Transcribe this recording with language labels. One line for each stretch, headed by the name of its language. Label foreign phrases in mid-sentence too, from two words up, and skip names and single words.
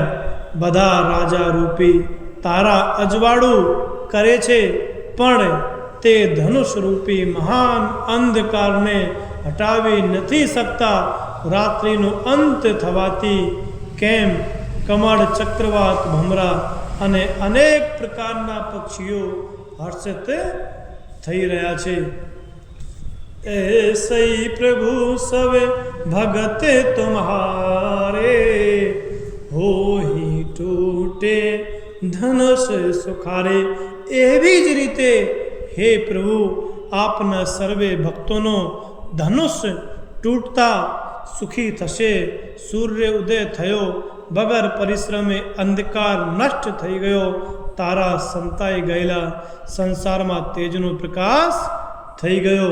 Gujarati: બધા રાજા રૂપી તારા અજવાળું કરે છે, પણ તે ધનુષ રૂપી મહાન અંધકારને હટાવી નથી શકતા. રાત્રિનો અંત થવાથી કેમ કમળ, ચક્રવાત, ભમરા અને અનેક પ્રકારના પક્ષીઓ હર્ષિત થઈ રહ્યા છે.
Awadhi: ऐसई प्रभु सब भगत तुम्हारे, हो ही टूटे धनुष सुखारे.
Gujarati: એવી જ રીતે હે પ્રભુ, આપના સર્વે ભક્તોનો ધનુષ તૂટતા સુખી થશે. સૂર્ય ઉદય થયો, વગર પરિશ્રમે અંધકાર નષ્ટ થઈ ગયો. તારા સંતાઈ ગયેલા સંસારમાં તેજનો પ્રકાશ થઈ ગયો.